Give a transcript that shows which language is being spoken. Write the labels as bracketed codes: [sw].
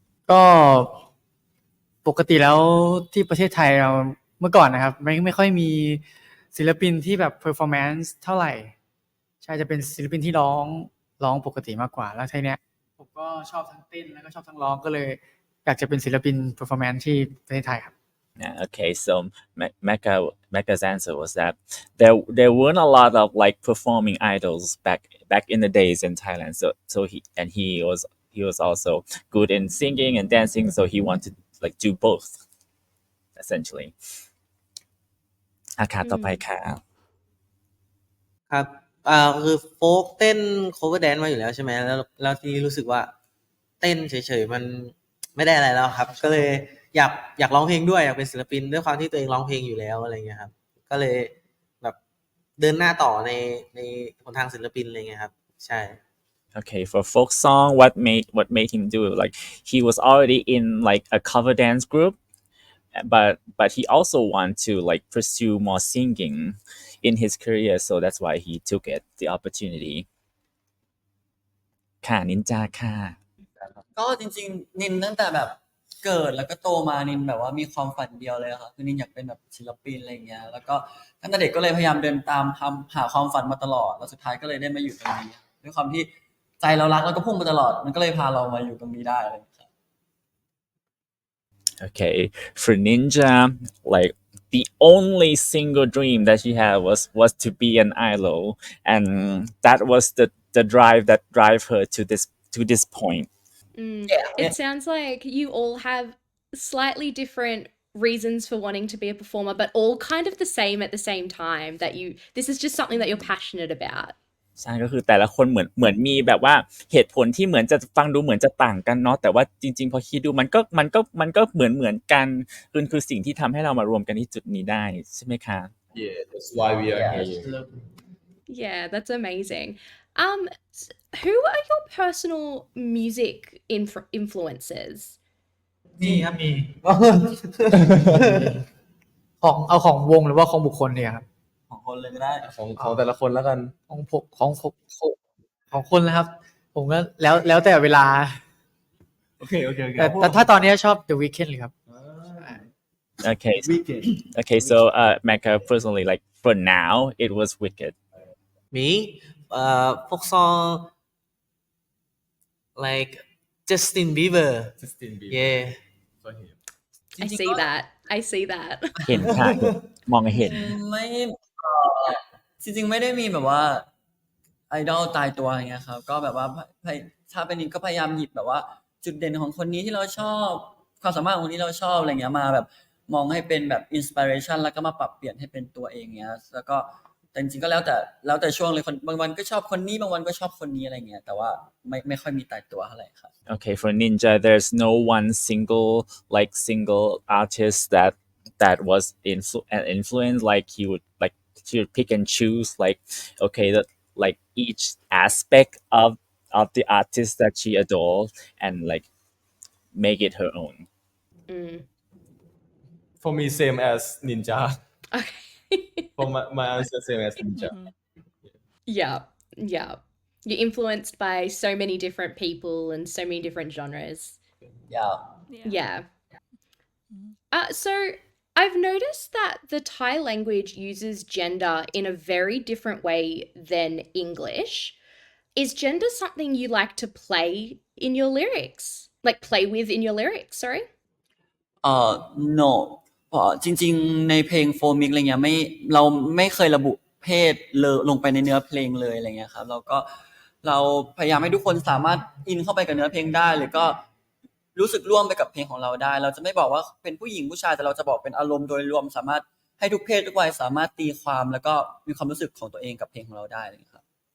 [th] ก็ปกติแล้วที่ประเทศไทยเราเมื่อก่อนนะครับไม่ค่อยมีศิลปินที่แบบ performance เท่าไหร่ใช่จะเป็นศิลปินที่ร้องปกติมากกว่าแล้วทีเนี้ยผมก็ชอบทั้งเต้นแล้วก็ชอบทั้งร้องก็เลยอยากจะเป็นศิลปิน performance ที่ประเทศไทยครับ [en] Yeah, okay, so Mecca's answer was that there weren't a lot of like performing idols back in the days in Thailand. So he was also good in singing and dancing, so he wanted to like do both, essentially. [th] ค่ะต่อไปค่ะ ครับคือโฟกเต้น cover dance มาอยู่แล้วใช่ไหมแล้วทีนี้รู้สึกว่าเต้นเฉยๆมันไม่ได้อะไรแล้วครับก็เลยอยากร้องเพลงด้วยอยากเป็นศิลปินด้วยความที่ตัวเองร้องเพลงอยู่แล้วอะไรเงี้ยครับก็เลยแบบเดินหน้าต่อในหนทางศิลปินอะไรเงี้ยครับใช่ [en] Okay, for folk song, what made him do it? Like he was already in like a cover dance group, but he also want to like pursue more singing in his career, so that's why he took it, the opportunity. [th] ค่ะนินจาค่ะ ก็จริงๆนินตั้งแต่แบบเกิดแล้วก็โตมานินแบบว่ามีความฝันเดียวเลยอะค่ะคือนินอยากเป็นแบบศิลปินอะไรอย่างเงี้ยแล้วก็ตั้งแต่เด็กก็เลยพยายามเดินตามหาความฝันมาตลอดแล้วสุดท้ายก็เลยได้มาอยู่ตรงนี้ด้วยความที่ใจเรารักแล้วก็พุ่งมาตลอดมันก็เลยพาเรามาอยู่ตรงนี้ได้อะไรอย่างเลยครับ [en] Okay, for Ninja, like the only single dream that she had was to be an idol, and that was the drive that drive her to this point. It sounds like you all have slightly different reasons for wanting to be a performer, but all kind of the same at the same time, that this is just something that you're passionate about. [th] ใช่ก็คือแต่ละคนเหมือนมีแบบว่าเหตุผลที่เหมือนจะฟังดูเหมือนจะต่างกันเนาะแต่ว่าจริงๆพอคิดดูมันก็เหมือนกันคือสิ่งที่ทำให้เรามารวมกันที่จุดนี้ได้ใช่ไหมคะ [en] Yeah, that's why we are here. Yeah, that's amazing. Who are your personal music influences? [th] มีครับมี เอาของวงหรือว่าของบุคคลเนี่ยครับ ของคนเลยก็ได้ ของแต่ละคนแล้วกัน ของผมของคนนะครับ ผมก็แล้วแต่เวลา โอเค แต่ถ้าตอนนี้ชอบ The Weeknd เลยครับ [en] Okay. Okay, so Mecca personally, like for now, it was Wicked. Me, folk song like Justin Bieber. Yeah. For him. I see that. I see that. [th] เห็นค่ะมองเห็น ไม่จริงๆไม่ได้มีแบบว่าไอดอลตายตัวอะไรเงี้ยครับก็แบบว่าถ้าเป็นนินก็พยายามหยิบแบบว่าจุดเด่นของคนนี้ที่เราชอบความสามารถของคนนี้เราชอบอะไรเงี้ยมาแบบมองให้เป็นแบบอินสปิเรชันแล้วก็มาปรับเปลี่ยนให้เป็นตัวเองเงี้ยแล้วก็แต่จริงๆก็แล้วแต่ช่วงเลยบางวันก็ชอบคนนี้บางวันก็ชอบคนนี้อะไรเงี้ยแต่ว่าไม่ค่อยมีตายตัวเท่าไหร่ครับ [en] Okay, for Ninja, there's no one single artist that was an influence. Like he would pick and choose. Like okay, that like each aspect of the artist that she adored and like make it her own. For me, same as Ninja. Okay. For my answer, same as Ninja. Yeah. You're influenced by so many different people and so many different genres. Yeah. So I've noticed that the Thai language uses gender in a very different way than English. Is gender something you like to play in your lyrics? Like play with in your lyrics, sorry? [th] no จริงๆในเพลงโฟมิกอะไรเงี้ยเราไม่เคยระบุเพศเลยลงไปในเนื้อเพลงเลยอะไรเงี้ยครับเราพยายามให้ทุกคนสามารถอินเข้าไปกับเนื้อเพลงได้หรือก็รู้สึกร่วมไปกับเพลงของเราได้เราจะไม่บอกว่าเป็นผู้หญิงผู้ชายแต่เราจะบอกเป็นอารมณ์โดยรวมสามารถให้ทุกเพศทุกวัยสามารถตีความแล้วก็มีความรู้สึกของตัวเองกับเพลงของเราได้เลยครับ